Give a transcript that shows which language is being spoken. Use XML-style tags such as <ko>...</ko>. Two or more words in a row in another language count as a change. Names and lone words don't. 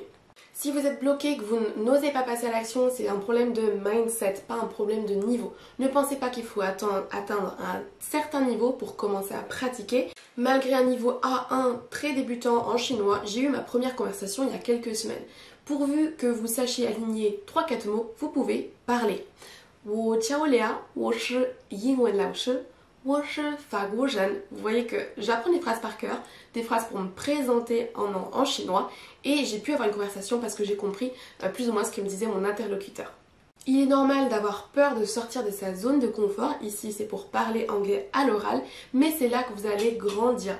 <fr>Si vous êtes bloqué, que vous n'osez pas passer à l'action, c'est un problème de mindset, pas un problème de niveau. Ne pensez pas qu'il faut atteindre un certain niveau pour commencer à pratiquer. Malgré un niveau A1 très débutant en chinois, j'ai eu ma première conversation il y a quelques semaines. Pourvu que vous sachiez aligner 3-4 mots, vous pouvez parler.</fr> <zh>我叫Léa，我是英文老师。我是法国人.</zh> <fr>Vous voyez que j'apprends des phrases par cœur, des phrases pour me présenter en chinois et j'ai pu avoir une conversation parce que j'ai compris plus ou moins ce que me disait mon interlocuteur. Il est normal d'avoir peur de sortir de sa zone de confort, ici c'est pour parler anglais à l'oral, mais c'est là que vous allez grandir.</fr>